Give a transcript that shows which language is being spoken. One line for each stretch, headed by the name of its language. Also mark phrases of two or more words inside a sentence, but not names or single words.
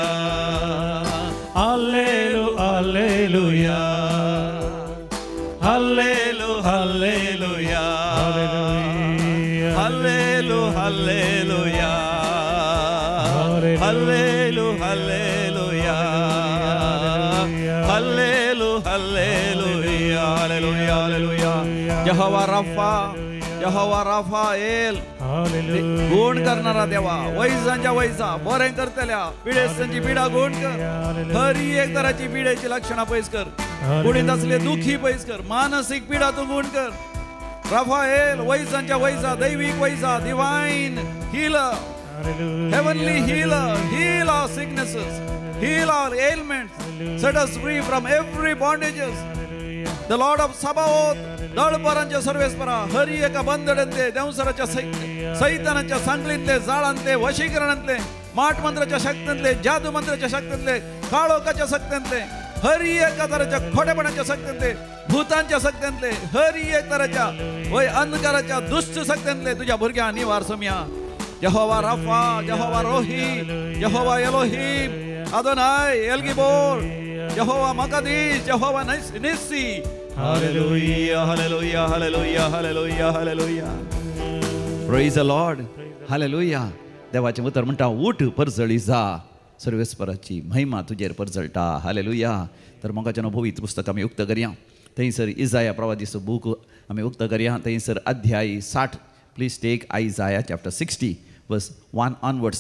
English: Alleluia, Alleluia, Alleluia, Alleluia, Alleluia, Alleluia. Hallelujah, hallelujah, hallelujah, hallelujah, hallelujah, hallelujah.
Konkani: यहोवा राफा, यहोवा राफाएल, गुण करणारा देवा, वैजांच्या वैजा, बरे करतल्या, पिढेसांची पिढा गुण कर, हरी एक तराची पिढेची लक्षणा पैस कर, गुणीत असले दुखी पैस कर, मानसिक पिढा तू गुण कर. राफाएल, वैजांच्या वैजा, दैविक वैजा,
English: divine healer, heavenly healer, heal our sicknesses, heal our ailments, set us free from every bondages. The Lord of Sabaoth,
Konkani: दळपरांच्या सर्वेस्परा, हरी एका बंदड्यांतले, देवसराच्या सैतानाच्या सांगलीतले, जाळांतले, वशीकरणांतले, माट मंत्राच्या शक्तींतले, जादू मंत्राच्या शक्तींतले, काळोखाच्या शक्तींतले, हरी एका तराच्या खोटेपणाच्या शक्तींतले, भूतांच्या शक्तींतले, हरी एक तराच्या वय अंधकाराच्या दुष्ट शक्तींतले तुझ्या भुरग्या निवार सोम्या. यहोवा राफा, यहोवा रोही, यहोवा एलोहीम, अदोनाय एलगिबोर, यहोवा मकादीश, यहोवा निस्सी. हालेलुया, हालेलुया, हालेलुया, हालेलुया, हालेलुया.
English: Praise the Lord.
Konkani: हालेलुया. देवाचे उतर म्हणटा उठ परजळी जा, सर्वेस्पराची महिमा तुजेर परजळटा. हालेलुया. तर मोगाच्या पवित्र पुस्तक आम्ही उक्त करया. थंयसर इजाया प्रवादीचो बूक आम्ही उक्त करया. थंयसर अध्याय 60.
English: Please take Isaiah chapter 60 verse 1 onwards.